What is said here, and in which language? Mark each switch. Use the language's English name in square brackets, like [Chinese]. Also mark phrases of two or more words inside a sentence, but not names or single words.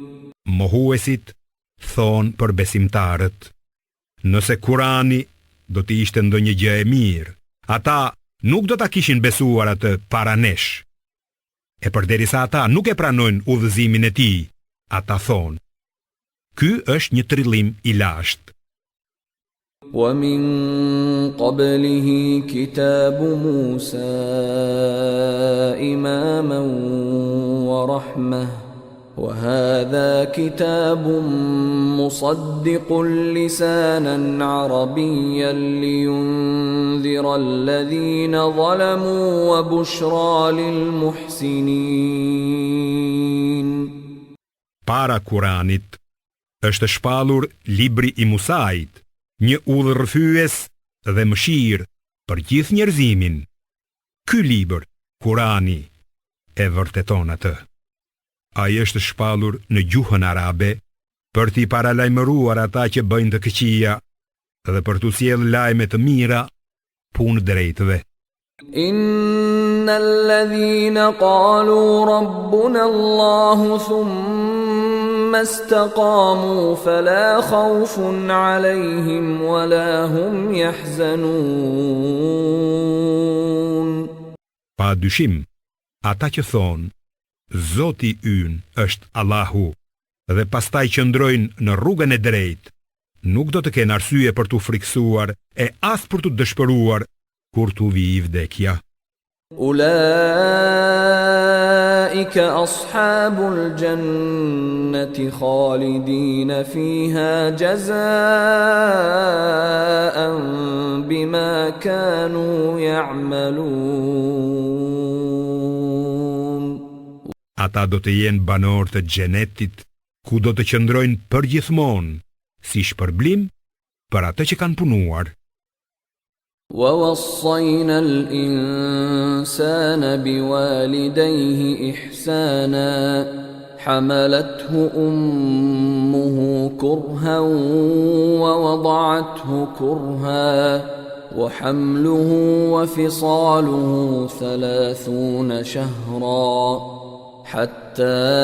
[Albanian] Mohuesit thon për besimtarët: nëse Kurani do të ishte ndonjë gjë e mirë, ata nuk do ta kishin besuar atë para nesh. E përderisa ata nuk e pranojnë udhëzimin e tij, ata thonë: ky është një trillim i lashtë. [Arabic] ومن قبله كتاب موسى إماما ورحمة وهذا كتاب مصدق لسانا عربيا لينذر الذين ظلموا وبشرى للمحسنين. [Albanian] Para Kuranit është shpallur libri i Musait, një udhërrëfyes dhe mëshirë për gjithë njerëzimin. Ky libër, Kurani, e vërteton atë. Ai është shpallur në gjuhën arabe për t'i paralajmëruar ata që bëjnë të këqija dhe për t'u sjellë lajme të mira, punë drejtëve. [Arabic] إن الذين قالوا ربنا الله ثم استقاموا فلا خوف عليهم ولا هم يحزنون. [Albanian] Pa dyshim, ata që thonë Zoti ynë është Allahu dhe pastaj qëndrojnë në rrugën e drejtë, nuk do të kenë arsye për t'u friksuar e as për t'u dëshpëruar kur t'u vijë vdekja. [Arabic] أولئك أصحاب الجنة خالدين فيها جزاء بما كانوا يعملون. [Albanian] Ata do të jenë banor të xhenetit, ku do të qëndrojnë përgjithmonë, si shpërblim për atë që kanë punuar. [Arabic] ووصينا الإنسان بوالديه إحسانا حملته أمه كرها ووضعته كرها وحمله وفصاله 30 شهرا حتى